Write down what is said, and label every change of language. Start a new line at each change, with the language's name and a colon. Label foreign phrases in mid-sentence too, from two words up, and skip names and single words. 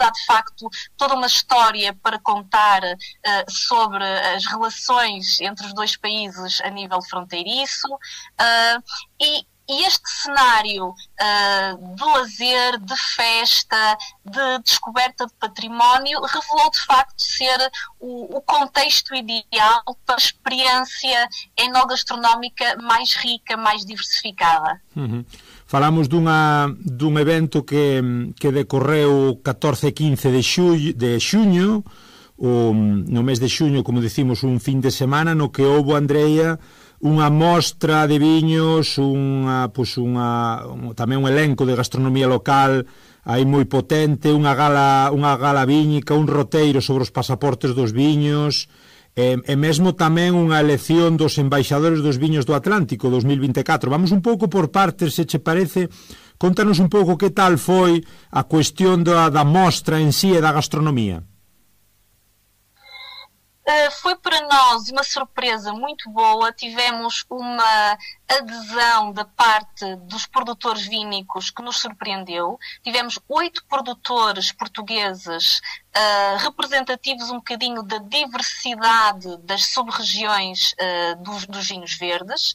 Portuguese: Há, de facto, toda uma história para contar sobre as relações entre os dois países a nível fronteiriço, e E este cenário de lazer, de festa, de descoberta de património, revelou de facto ser o contexto ideal para a experiência enogastronómica mais rica, mais diversificada.
Galician: Falamos dun evento que decorreu 14 e 15 de xuño, no mes de xuño, como decimos, un fin de semana no que houbo, Andrea, unha mostra de viños, tamén un elenco de gastronomía local aí moi potente, unha gala víñica, un roteiro sobre os pasaportes dos viños, e mesmo tamén unha elección dos embaixadores dos viños do Atlántico 2024. Vamos un pouco por partes, se che parece. Contanos un pouco que tal foi a cuestión da mostra en si e da gastronomía.
Portuguese: Foi para nós uma surpresa muito boa. Tivemos uma adesão da parte dos produtores vínicos que nos surpreendeu. Tivemos 8 produtores portugueses representativos um bocadinho da diversidade das sub-regiões dos vinhos verdes.